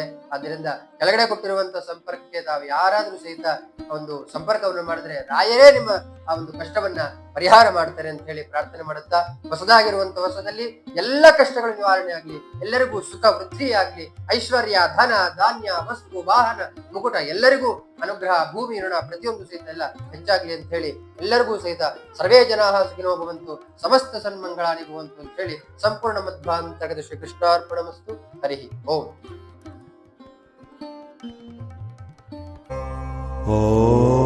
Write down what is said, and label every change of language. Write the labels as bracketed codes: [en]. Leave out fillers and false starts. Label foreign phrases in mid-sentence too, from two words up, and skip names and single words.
[kn] ಆದ್ದರಿಂದ ಕೆಳಗಡೆ ಕೊಟ್ಟಿರುವಂತಹ ಸಂಪರ್ಕಕ್ಕೆ ತಾವು ಯಾರಾದ್ರೂ ಸಹಿತ ಒಂದು ಸಂಪರ್ಕವನ್ನು ಮಾಡಿದ್ರೆ ರಾಯರೇ ನಿಮ್ಮ ಆ ಒಂದು ಕಷ್ಟವನ್ನ ಪರಿಹಾರ ಮಾಡ್ತಾರೆ ಅಂತ ಹೇಳಿ ಪ್ರಾರ್ಥನೆ ಮಾಡುತ್ತಾ, ಹೊಸದಾಗಿರುವಂತಹ ವರ್ಷದಲ್ಲಿ ಎಲ್ಲ ಕಷ್ಟಗಳ ನಿವಾರಣೆ ಆಗ್ಲಿ, ಎಲ್ಲರಿಗೂ ಸುಖ ವೃದ್ಧಿ ಆಗ್ಲಿ, ಐಶ್ವರ್ಯ, ಧನ, ಧಾನ್ಯ, ವಸ್ತು, ವಾಹನ, ಮುಕುಟ ಎಲ್ಲರಿಗೂ ಅನುಗ್ರಹ, ಭೂಮಿ, ಋಣ ಪ್ರತಿಯೊಂದು ಸಹಿತ ಎಲ್ಲ ಹೆಚ್ಚಾಗ್ಲಿ ಅಂತ ಹೇಳಿ ಎಲ್ಲರಿಗೂ ಸಹಿತ [sa] ಸರ್ವೇ ಜನಾಃ ಸುಖಿನೋ ಭವಂತು, ಸಮಸ್ತ ಸನ್ಮಂಗಳಾನಿ ಭವಂತು [kn] ಅಂತ ಹೇಳಿ [sa] ಸಂಪೂರ್ಣ ಮಧ್ವಾಂತರ್ಗತ ಶ್ರೀ ಕೃಷ್ಣಾರ್ಪಣಮಸ್ತು. ಹರಿ ಓಂ.